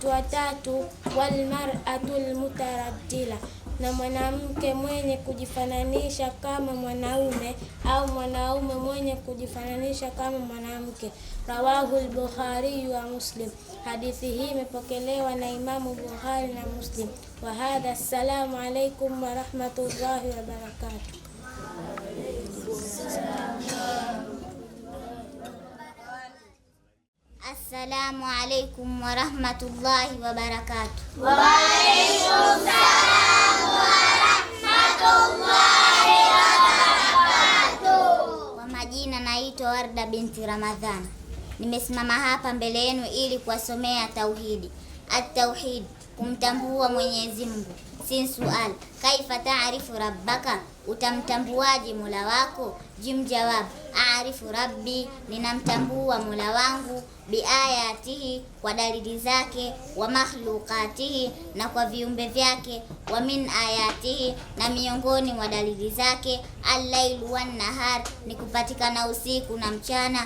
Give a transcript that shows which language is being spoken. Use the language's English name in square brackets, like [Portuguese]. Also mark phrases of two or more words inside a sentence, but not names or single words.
[Swahili] Mtu wa tatu, [Arabic] والمرأة المترجلة, [Swahili] na mwanamke mwenye kujifananisha kama mwanaume au mwanaume mwenye kujifananisha kama mwanamke. [Arabic] رواه البخاري ومسلم. [Swahili] Hadithi hii imepokelewa na Imamu Bukhari na Muslim. [Arabic] وهذا. السلام عليكم ورحمة الله وبركاته. السلام عليكم ورحمة الله وبركاته. وعليكم السلام ورحمة الله وبركاته. [Swahili] Kwa majina naitwa Warda binti Ramadhan. Nimesimama hapa mbele yenu ili kuwasomea tauhidi. At-tauhid, kumtambua Mwenyezi Mungu. [Arabic] س سؤال، كيف تعرف ربك, [Swahili] utamtambuaje Mola wako? [Arabic] ج جواب، أعرف ربي, [Swahili] ninamtambua Mola wangu, biayatihi, kwa dalili zake, [Arabic] ومخلوقاته, [Swahili] na kwa viumbe vyake, [Arabic] ومن آياته, [Swahili] na miongoni mwa dalili zake, [Arabic] الليل والنهار, [Swahili] ni kupatikana usiku na mchana,